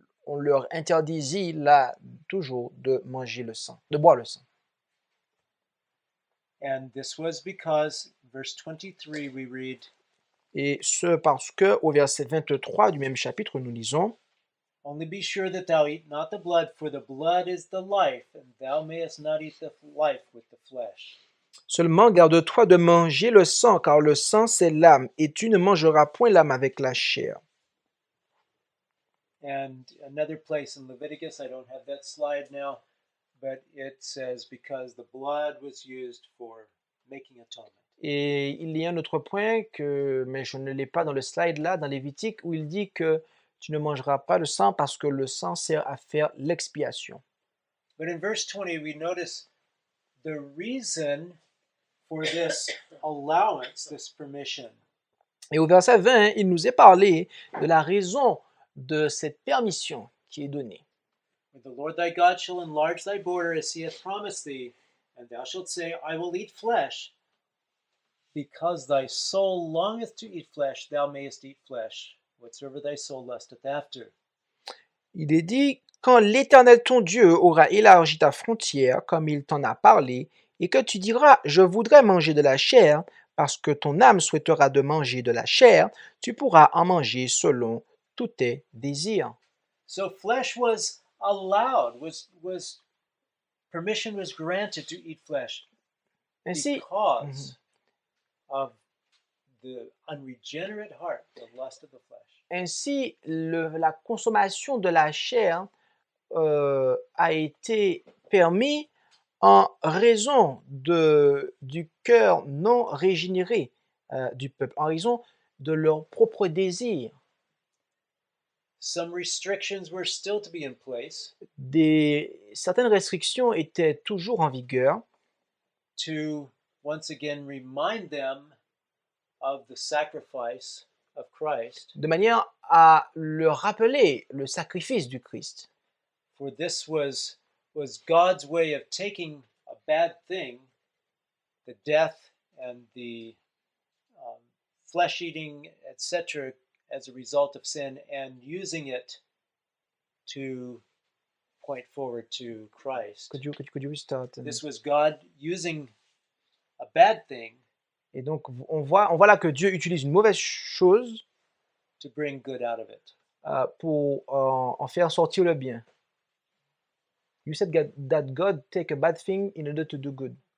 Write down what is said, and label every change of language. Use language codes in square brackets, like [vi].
[fr] On leur interdisit là toujours de manger le sang, de boire le sang. [en] And this was because, verse 23, we read, [fr] Et ce parce que, au verset 23 du même chapitre, nous lisons [en] Only be sure that thou eat not the blood, for the blood is the life, and thou mayest not eat the life with the flesh. [fr] Seulement garde-toi de manger le sang, car le sang c'est l'âme, et tu ne mangeras point l'âme avec la chair. [en] And another place in Leviticus, I don't have that slide now, but it says, because the blood was used for making atonement. [fr] Et il y a un autre point, mais je ne l'ai pas dans le slide là, dans Lévitique, où il dit que tu ne mangeras pas le sang parce que le sang sert à faire l'expiation. [en] But in verse 20, we notice the reason for this allowance, this permission. [fr] Et au verset 20, il nous est parlé de la raison de cette permission qui est donnée. [en] The Lord thy God shall enlarge thy border as he hath promised thee, and thou shalt say, I will eat flesh. Because thy soul longeth to eat flesh, thou mayest eat flesh, whatsoever thy soul lusteth after. [fr] Il est dit, quand l'Éternel ton Dieu aura élargi ta frontière, comme il t'en a parlé, et que tu diras, je voudrais manger de la chair, parce que ton âme souhaitera de manger de la chair, tu pourras en manger selon tous tes désirs. [en] So flesh was allowed, permission was granted to eat flesh [fr] Ainsi, because of the unregenerate heart, the lust of the flesh. ainsi la consommation de la chair a été permis en raison du cœur non régénéré du peuple, en raison de leurs propres désirs. [en] Some restrictions were still to be in place [fr] Certaines restrictions étaient toujours en vigueur [en] to once again remind them of the sacrifice of Christ. [fr] de manière à leur rappeler le sacrifice du Christ. [en] For this was God's way of taking a bad thing, the death and the flesh eating, etc., as a result of sin, and using it to point forward to Christ. Could you restart? This was God using a bad thing [fr] Et donc on voit là que Dieu utilise une mauvaise chose [en] to bring good out of it. [fr] pour en faire sortir le bien. [en] You said that God take a bad thing in order to do good.